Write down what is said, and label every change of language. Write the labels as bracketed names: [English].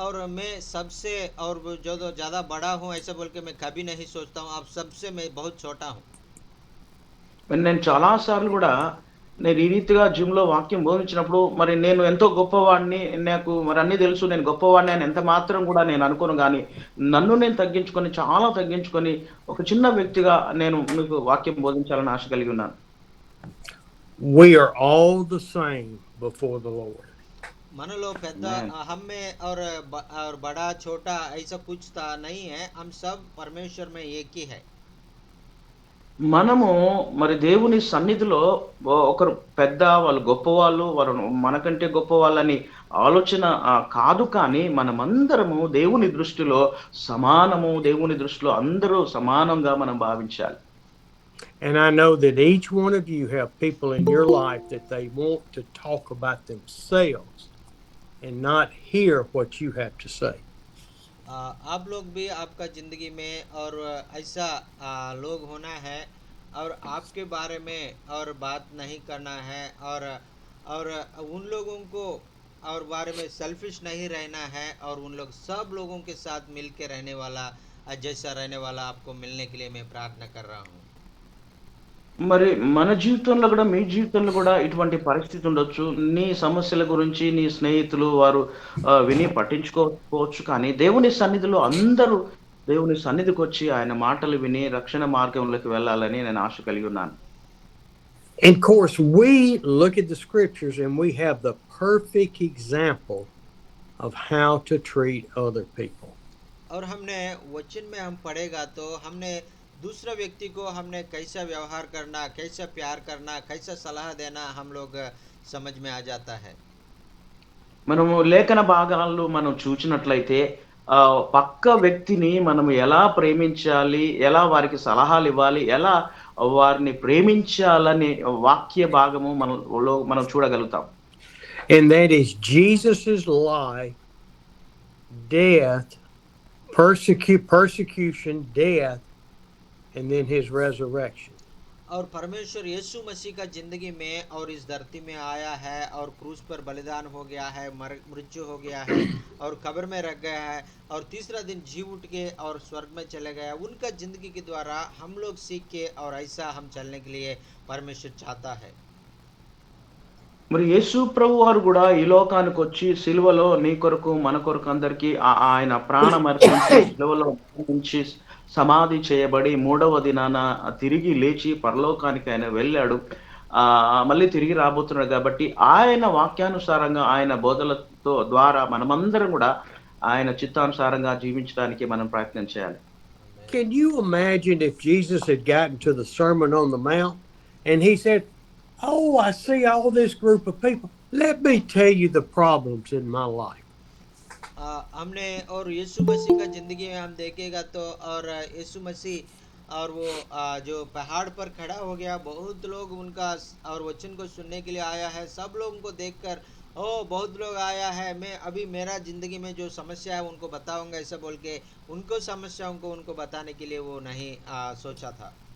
[Hindi] मैं सबसे और जो ज़्यादा बड़ा हूँ ऐसा बोल के मैं कभी नहीं सोचता हूँ, आप सबसे मैं बहुत छोटा हूँ। [Telugu] మరి నేను చాలా సార్లు గూడా నేను ఈ రీతిగా జిమ్‌లో వాక్యం బోధించినప్పుడు మరి నేను ఎంతో గొప్పవాడిని, నాకు మరి అన్నీ తెలుసు, నేను గొప్పవాడిని అని ఎంత మాత్రం గూడా నేను అనుకోను గానీ, నన్ను నేను తగ్గించుకొని, చాలా తగ్గించుకొని, ఒక చిన్న వ్యక్తిగా నేను మీకు వాక్యం బోధించాలని ఆశ కలిగి ఉన్నాను. [English] We are all the same before the Lord. [Telugu] मनलो पेद्दा आमेन। [Hindi] हम में और बड़ा छोटा ऐसा कुछ नहीं है, हम सब परमेश्वर में एक ही है। [Telugu] మనము మరి దేవుని సన్నిధిలో ఒకరు పెద్ద, వాళ్ళు గొప్పవాళ్ళు, వారు మనకంటే గొప్పవాళ్ళని ఆలోచన కాదు, కానీ మనమందరము దేవుని దృష్టిలో సమానము. దేవుని దృష్టిలో అందరూ సమానంగా మనం భావించాలి. [English] And I know that each one of you have people in your life that they want to talk about themselves and not hear what you have to say. [Hindi] आप लोग भी आपका ज़िंदगी में और ऐसा लोग होना है, और आपके बारे में और बात नहीं करना है, और उन लोगों को और बारे में सेल्फिश नहीं रहना है और उन लोग सब लोगों के साथ मिल के रहने वाला जैसा रहने वाला आपको मिलने के लिए मैं प्रार्थना कर रहा हूँ। [Telugu] మరి మన జీవితంలో గూడా, మీ జీవితంలో గూడా ఇటువంటి పరిస్థితి ఉండొచ్చు. నీ సమస్యల గురించి నీ స్నేహితులు వారు విని పట్టించుకోకపోవచ్చు. కానీ దేవుని సన్నిధిలో అందరూ దేవుని సన్నిధికొచ్చి ఆయన మాటలు విని రక్షణ మార్గంలోకి వెళ్ళాలని నేను ఆశ కలిగి ఉన్నాను. [English] And of course, we look at the scriptures and we have the perfect example of how to treat other people. [Hindi] और हमने वचन में हम पढ़ेगा तो हमने दूसरा व्यक्ति को हमने कैसा व्यवहार करना, कैसा प्यार करना, कैसा सलाह देना हम लोग समझ में आ जाता है। [Telugu] మనము లేఖన భాగాలు మనం చూచినట్లయితే పక్క వ్యక్తిని మనం ఎలా ప్రేమించాలి, ఎలా వారికి సలహాలివ్వాలి, ఎలా వారిని ప్రేమించాలని వాక్య భాగము మనం చూడగలుగుతాం. [English] And that is Jesus's life, death, persecution, death, and then his resurrection. [Hindi] और परमेश्वर यीशु मसीह का जिंदगी में और इस धरती में आया है और क्रूस पर बलिदान हो गया है, मृत्यु हो गया है और कब्र में रख गया है और तीसरा दिन जी उठ के और स्वर्ग में चले गया। उनका जिंदगी के द्वारा हम लोग सीख के और ऐसा हम चलने के लिए परमेश्वर चाहता है। [Telugu] మరి యేసు ప్రభు వారు కూడా ఈ లోకానికి వచ్చి సిలువలో నీ కొరకు మన కొరకు అందరికీ ఆయన ప్రాణం అర్పించి సిలువలో మరణించి సమాధి చేయబడి మూడవ దినాన తిరిగి లేచి పరలోకానికి ఆయన వెళ్ళాడు. మళ్ళీ తిరిగి రాబోతున్నాడు. కాబట్టి ఆయన వాక్యానుసారంగా ఆయన బోధలతో ద్వారా మనమందరం కూడా ఆయన చిత్తానుసారంగా జీవించడానికి మనం ప్రయత్నం చేయాలి. [English] Can you imagine if Jesus had gotten to the Sermon on the Mount and he said, "Oh, I see all this group of people. Let me tell you the problems in my life." [Hindi] हमने और यीशु मसीह का जिंदगी में हम देखेगा तो और यीशु मसीह और वो जो पहाड़ पर खड़ा हो गया, बहुत लोग उनका और वचन को सुनने के लिए आया है। सब लोगों को देखकर बहुत लोग आया है, मैं अभी मेरा जिंदगी में जो समस्या है उनको बताऊंगा ऐसा बोल के उनको समस्याओं को उनको बताने के लिए वो नहीं सोचा था।